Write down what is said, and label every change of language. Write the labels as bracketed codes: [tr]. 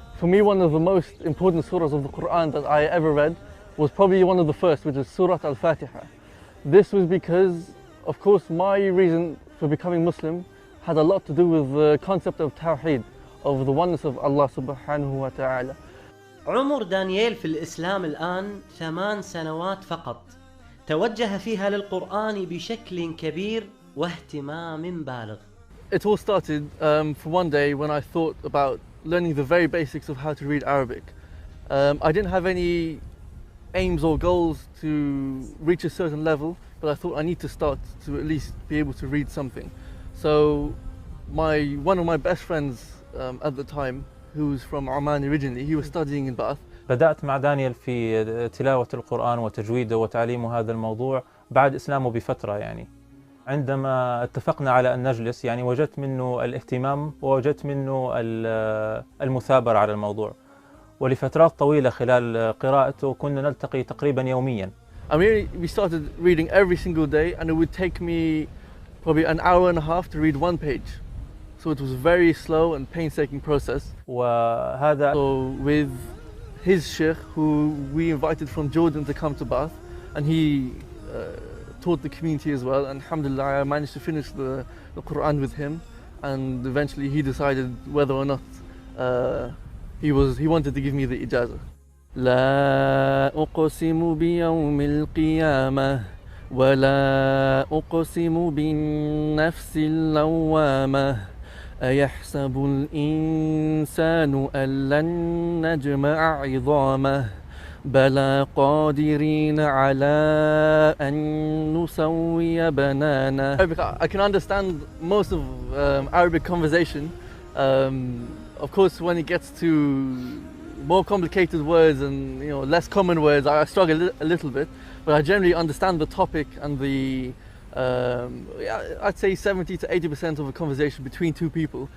[en] For me, one of the most important surahs of the Quran that I ever read was probably one of the first, which is Surah Al-Fatiha. This was because, of course, my reason for becoming Muslim had a lot to do with the concept of Tawheed, of the oneness of Allah subhanahu wa ta'ala. [ar] عمر دانييل في الإسلام الآن 8 سنوات فقط، توجه فيها للقرآن بشكل كبير واهتمام بالغ. [en] It all started for one day when I thought about learning the very basics of how to read Arabic. I didn't have any aims or goals to reach a certain level, but I thought I need to start to at least be able to read something. So one of my best friends at the time, who was from Oman originally, he was studying in Bath. [ar] بدأت مع دانيال في تلاوة القرآن وتجويده وتعليمه هذا الموضوع بعد إسلامه بفترة يعني. عندما اتفقنا على أن نجلس يعني وجدت منه الاهتمام ووجدت منه المثابرة على الموضوع. ولفترات طويلة خلال قراءته كنا نلتقي تقريبا يوميا. [en] I mean, we started reading every single day, and it would take me probably an hour and a half to read one page. So it was a very slow and painstaking process. [ar] وهذا [en] So with his sheikh, who we invited from Jordan to come to Bath, and he taught the community as well, and alhamdulillah I managed to finish the Quran with him, and eventually he decided whether or not he wanted to give me the ijazah. [ar] لا أقسم بيوم القيامة ولا أقسم بالنفس اللوامة أيحسب الإنسان أن لن نجمع عظامه بلى قادرين على أن نسوي بنانه. [en] I can understand most of Arabic conversation. Of course, when it gets to more complicated words and less common words, I struggle a little bit. But I generally understand the topic and the I'd say 70 to 80% of a conversation between two people.